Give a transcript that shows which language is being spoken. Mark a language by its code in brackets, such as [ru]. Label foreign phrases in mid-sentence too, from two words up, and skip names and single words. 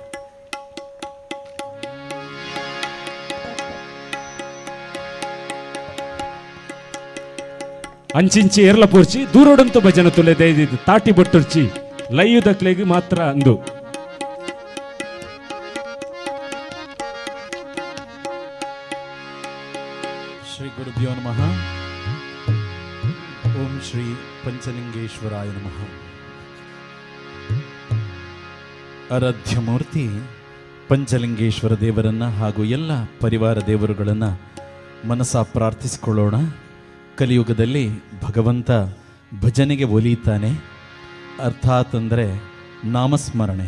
[tcy] ಅಂಚಿಂಚಿ ಏರ್ಲ ಪೋರ್ಚಿ ದೂರೋಡಂತು ಭಜನ ತುಲೆ ದೈದಿದ್ದು ತಾಟಿ ಬೊಟ್ಟುರ್ಚಿ ಲೈವ್ ದಕ್ಲೆಗೆ ಮಾತ್ರ ಅಂದು [sa] श्री गुरुभ्यो नमः. ॐ श्री पञ्चलिङ्गेश्वराय नमः. [kn] ಆರಾಧ್ಯ ಮೂರ್ತಿ ಪಂಚಲಿಂಗೇಶ್ವರ ದೇವರನ್ನ ಹಾಗೂ ಎಲ್ಲ ಪರಿವಾರ ದೇವರುಗಳನ್ನು ಮನಸ ಪ್ರಾರ್ಥಿಸಿಕೊಳ್ಳೋಣ. ಕಲಿಯುಗದಲ್ಲಿ ಭಗವಂತ ಭಜನೆಗೆ ಒಲಿಯುತ್ತಾನೆ. ಅರ್ಥಾತ್ ಅಂದರೆ ನಾಮಸ್ಮರಣೆ.